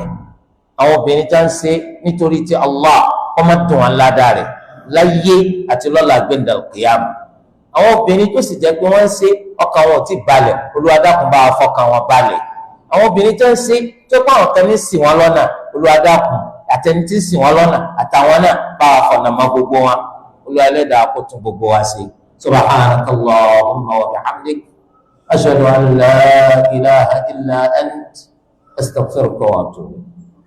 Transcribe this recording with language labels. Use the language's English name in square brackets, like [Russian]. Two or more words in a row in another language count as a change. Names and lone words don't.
[Yoruba] àwọn obìnrin tá ń ṣe nítorí tí Allah ọmọ dùn wọn ládàá rẹ̀ láyé àti lọ́la gbẹ̀ndàl kìyàmù àwọn obìnrin tó sì jẹ́ pé wọ́n ń ṣe ọkàn wọn ò tí balẹ̀ Olúwa dákun bá wa fọkàn wọn balẹ̀ àwọn obìnrin tó ń ṣe tó pa àwọn kan ní ṣì wọn lọ́nà Olúwa dákun àtẹni tí ń ṣì wọn lọ́nà àtàwọn náà bá wa fọ̀nà mọ́ gbogbo wọn Olúwa Ẹlẹ́dàá kó tún gbogbo wa ṣe [Arabic] سبحانك اللهم وبحمدك أشهد أن لا إله إلا أنت أستغفرك وأتوب.